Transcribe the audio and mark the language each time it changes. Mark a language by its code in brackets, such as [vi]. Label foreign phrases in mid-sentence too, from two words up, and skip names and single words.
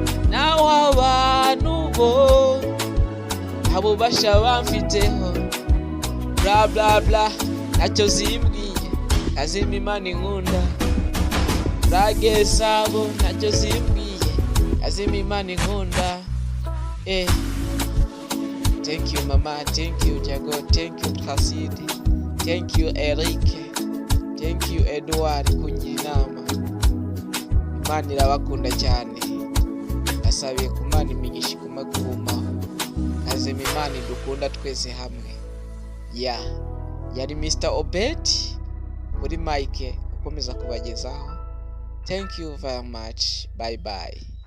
[rw] Nawe abantu bo, nta bubasha bamfiteho. Bla, bla, bla, ntacyo zimbwiye, Kazima Imana inkunda. Brage zabo ntacyo zimbwiye, Kazima Imana inkunda. [en] Eh. Thank you, Mama. Thank you, Jago. Thank you, Placide. Thank you, Eric. Thank you, [rw] Edouard, kungira inama. Imana irabakunda cyane. Nasabiye ku Mana imigisha igume kubumaho. Kazima Imana idukunda twese hamwe. Ya. Yari Mister Obed kuri Mike ukomeza kubagezaho. [en] Thank you very much. Bye bye.